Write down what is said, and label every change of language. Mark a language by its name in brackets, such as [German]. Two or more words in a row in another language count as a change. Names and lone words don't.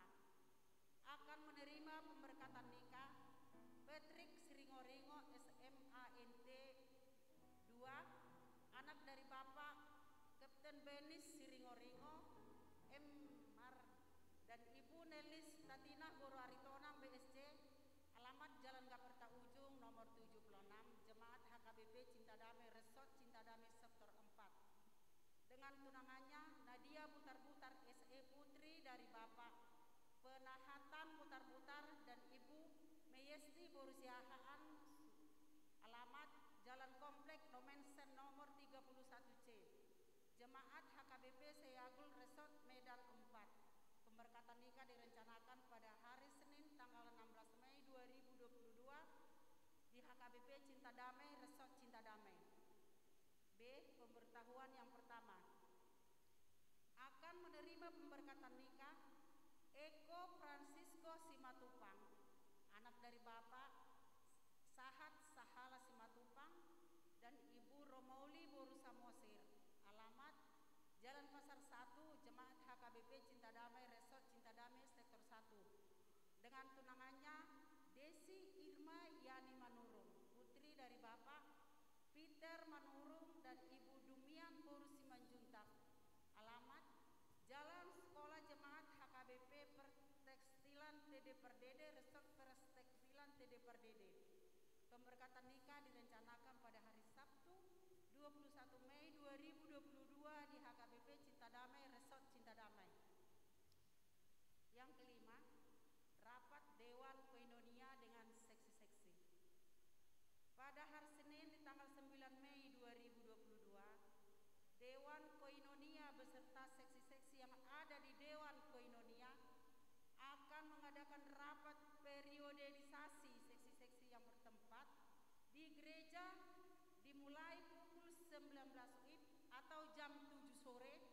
[Indonesian] Akan menerima pemberkatan nikah Patrick Siringoringo SMANT 2, anak dari Bapak Kapten Benis Siringoringo MMar dan Ibu Nelis Tatina Guru Aritonang BSC, alamat Jalan Gaperta Ujung nomor 76, Jemaat HKBP Cinta Damai Resort Cinta Damai Sektor 4. Dengan tunangannya Nadia Butar-Butar SE Putri dari Bapak Penahatan Butar-Butar dan Ibu Meyesti Borusiahaan, alamat Jalan Komplek Nomensen nomor 31C, Jemaat HKBP Seyagul Resort Medan 4. Pemberkatan nikah direncanakan pada hari Senin tanggal 16 Mei 2022 di HKBP Cinta Damai Resort Cinta Damai. B, pemberitahuan yang pertama. Akan menerima pemberkatan nikah Eko Francisco Simatupang, anak dari Bapak Sahat Sahala Simatupang dan Ibu Romauli Borusa Mosir, alamat Jalan Pasar 1, Jemaat HKBP Cinta Damai Resort Cinta Damai Sektor 1. Dengan tunangannya Desi Irma Yani Manurung, putri dari Bapak Peter Manurung dan Ibu Dumian Borusi Manjuntak, alamat Jalan Sekolah Jemaat HKBP Pertekstilan TD Perdede Resort Pertekstilan TD Perdede. Pemberkatan nikah direncanakan pada hari Sabtu 21 Mei 2022 di HKBP Cinta Damai Resort Cinta Damai. Yang kelima, rapat Dewan Koinonia dengan seksi-seksi. Pada hari Senin di tanggal 9 Mei 2022, Dewan Koinonia beserta seksi-seksi yang ada di Dewan Koinonia akan mengadakan rapat periodisasi seksi-seksi yang bertempat di gereja dimulai pukul 19 WIB atau jam 7 sore.